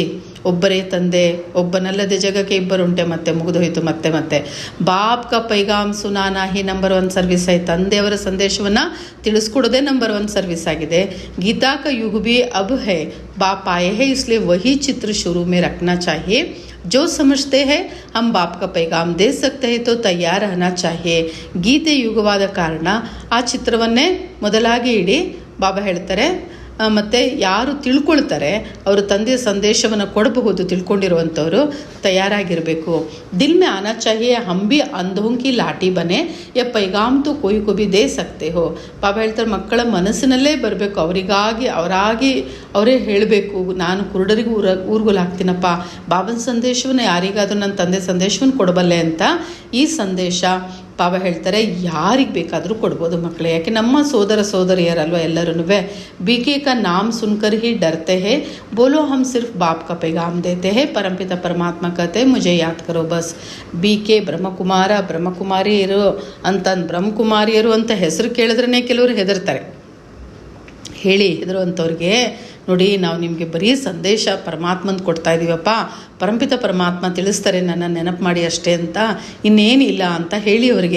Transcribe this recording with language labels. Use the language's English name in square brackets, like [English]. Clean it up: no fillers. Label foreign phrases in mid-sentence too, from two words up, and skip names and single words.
[Kannada] ಒಬ್ಬರೇ ತಂದೆ, ಒಬ್ಬನಲ್ಲದೆ ಜಗಕ್ಕೆ ಇಬ್ಬರುಂಟೆ, ಮತ್ತೆ ಮುಗಿದೋಯ್ತು. [Hindi] ಮತ್ತೆ बाप का पैगाम सुनाना ही [English] number 1 service [Hindi] ಹೈ. [Kannada] ತಂದೆಯವರ ಸಂದೇಶವನ್ನು ತಿಳಿಸ್ಕೊಡೋದೇ [English] number 1 service [Kannada] ಆಗಿದೆ. [Hindi] गीता का युग भी अब है, बाप आए हैं, इसलिए वही चित्र शुरू में रखना चाहिए. जो समझते हैं हम बाप का पैगाम दे सकते हैं तो तैयार रहना चाहिए. [Kannada] ಗೀತೆ ಯುಗವಾದ ಕಾರಣ ಆ ಚಿತ್ರವನ್ನೇ ಮೊದಲಾಗಿ ಇಡಿ. ಬಾಬಾ ಹೇಳ್ತಾರೆ, ಮತ್ತು ಯಾರು ತಿಳ್ಕೊಳ್ತಾರೆ ಅವರು ತಂದೆಯ ಸಂದೇಶವನ್ನು ಕೊಡಬಹುದು. ತಿಳ್ಕೊಂಡಿರುವಂಥವರು ತಯಾರಾಗಿರಬೇಕು. [Hindi] दिल में आना चाहिए हम भी अंधों की लाठी बनें ये पैगाम तो कोई को भी दे सकते हो. [Kannada] ಬಾಬಾ ಹೇಳ್ತಾರೆ, ಮಕ್ಕಳ ಮನಸ್ಸಿನಲ್ಲೇ ಬರಬೇಕು. ಅವರಾಗಿ ಅವರೇ ಹೇಳಬೇಕು, ನಾನು ಕುರುಡರಿಗೂ ಊರುಗೋಲಾಗ್ತೀನಪ್ಪ. ಬಾಬನ ಸಂದೇಶವನ್ನು ಯಾರಿಗಾದರೂ ನನ್ನ ತಂದೆ ಸಂದೇಶವನ್ನು ಕೊಡಬಲ್ಲೆ ಅಂತ. ಈ ಸಂದೇಶ ಬಾಬಾ ಹೇಳ್ತಾರೆ ಯಾರಿಗೆ ಬೇಕಾದರೂ ಕೊಡ್ಬೋದು ಮಕ್ಕಳೇ, ಯಾಕೆ ನಮ್ಮ ಸೋದರ ಸೋದರಿಯರಲ್ವ ಎಲ್ಲರೂ. [Hindi] बीके का नाम सुनकर ही डरते हैं, बोलो हम सिर्फ बाप का पैगाम देते हैं, परमपिता परमात्मा कहते हैं मुझे याद करो बस. [Kannada] बीके ಬ್ರಹ್ಮಕುಮಾರ ಬ್ರಹ್ಮಕುಮಾರಿಯರು ಬ್ರಹ್ಮಕುಮಾರಿಯರು ಅಂತ ಹೆಸರು ಕೇಳಿದ್ರೇ ಕೆಲವರು ಹೆದರ್ತಾರೆ. ಹೇಳಿ ಹೆದರುವಂಥವ್ರಿಗೆ ನೋಡಿ, ನಾವು ನಿಮಗೆ ಬರೀ ಸಂದೇಶ ಪರಮಾತ್ಮಂದು ಕೊಡ್ತಾ ಇದ್ದೀವಪ್ಪ, ಪರಂಪಿತ ಪರಮಾತ್ಮ ತಿಳಿಸ್ತಾರೆ ನನ್ನ ನೆನಪು ಮಾಡಿ ಅಷ್ಟೇ ಅಂತ, ಇನ್ನೇನಿಲ್ಲ ಅಂತ ಹೇಳಿ ಅವರಿಗೆ.